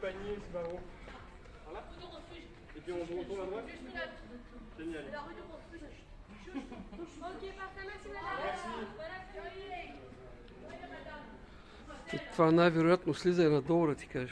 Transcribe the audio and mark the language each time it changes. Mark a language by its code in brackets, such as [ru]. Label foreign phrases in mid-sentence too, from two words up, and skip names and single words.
[fr] ici, ce barreau. Voilà. Et puis on retourne à droite. Génial. Ok, parfait, merci madame. Merci. [bg] Това най-вероятно слиза и надолу, да ти кажа.